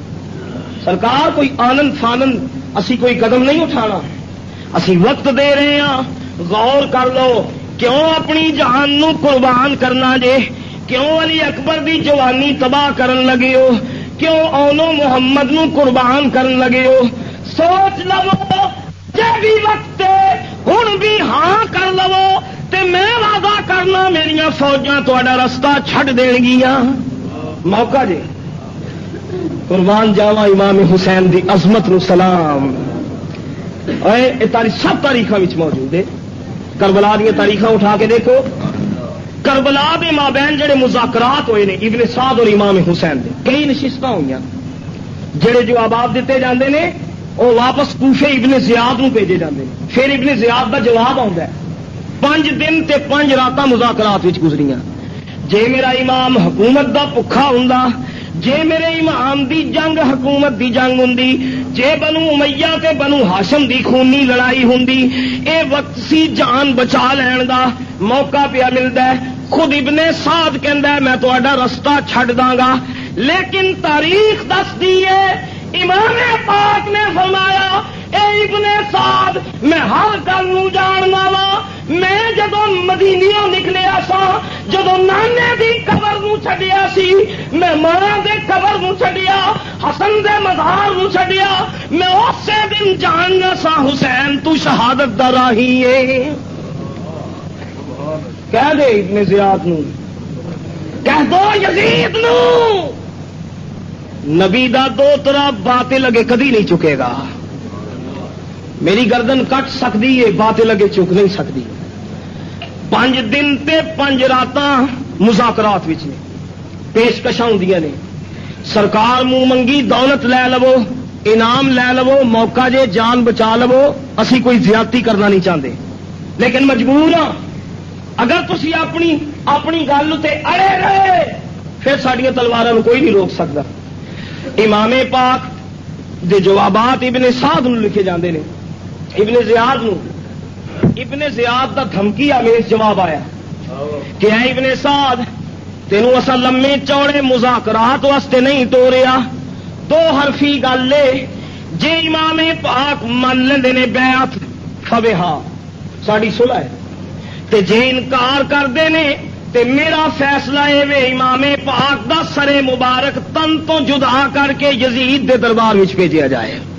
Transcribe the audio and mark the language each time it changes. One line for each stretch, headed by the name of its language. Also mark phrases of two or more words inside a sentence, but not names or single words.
Punjabi: سرکار، کوئی آنند فانند اسی کوئی قدم نہیں اٹھانا، اسی وقت دے رہے ہاں، غور کر لو، کیوں اپنی جان نو قربان کرنا جے؟ کیوں علی اکبر دی جوانی تباہ کرن لگے ہو؟ کیوں اونو محمد نو قربان کرن لگے ہو؟ سوچ لو، جے بھی وقت ہن بھی ہاں کر لو تے میں وعدہ کرنا میریاں فوجاں تہاڈا رستہ چھڈ دین گیاں، موقع جے۔ قربان جاواں امام حسین دی عظمت نو سلام۔ اے سب تاریخاں وچ موجود ہے، کربلا دیا تاریخاں اٹھا کے دیکھو، کربلا دے مابین جڑے مذاکرات ہوئے نے ابن سعد اور امام حسین دے، کئی نشستاں ہوئیاں، جڑے جوابات دیتے جاندے نے وہ واپس کوفے ابن زیاد نو بھیجے جاندے نے، پھر ابن زیاد دا جواب آندا ہے۔ 5 دن تے 5 راتاں مذاکرات وچ گزریاں۔ جے میرا امام حکومت دا بھکھا ہوندا، جے میرے امام دی جنگ حکومت دی جنگ ہوندی، جے بنو امیہ تے بنو ہاشم دی خونی لڑائی ہوندی، اے وقت سی جان بچا لین دا، موقع پیا ملدا ہے۔ خود ابن سعد کہندا ہے میں تہاڈا رستہ چھڈ داں گا، لیکن تاریخ دس دی ہے، امام پاک نے فرمایا، اے ابن سعد میں ہر گل نو جاننا وا، میں جدوں مدینیوں نکلیا سا جدو نانے دی قبر نو چھڈیا سی میں ماں دے قبر نو چھڈیا حسن دے مزار نو چھڈیا میں اسی دن جاننا سا حسین تو شہادت دا راہی ہے کہہ دے ابن زیاد نو کہہ دو یزید نو نبی دا دو طرح باطل اگے کدی نہیں چکے گا میری گردن کٹ سکتی ہے باطل اگے چک نہیں سکتی 5 دن تے 5 راتاں مذاکرات وچ نے پیشکشاں ہوندیاں نے سرکار منہ منگی دولت لے لو انعام لے لو موقع جے جان بچا لو اسی کوئی زیادتی کرنا نہیں چاہتے لیکن مجبور ہاں اگر تسی اپنی گل تے اڑے رہے پھر ساڈیاں تلواراں کوئی نہیں روک سکتا امام پاک دے جوابات ابن سعد نو لکھے جاندے نے ابن زیاد نو ابن زیاد دا دھمکی آمیز جواب آیا کہ اے ابن سعد تینوں اسا لمے چوڑے مذاکرات واسطے نہیں توڑیا 2 حرفی گل لے جے امام پاک من لیندے نے بیعت فبہا ساڈی صلح ہے تے جے انکار کردے نے تے میرا فیصلہ اے وے امام پاک دا سر مبارک تن تو جدا کر کے یزید دے دربار وچ بھیجیا جائے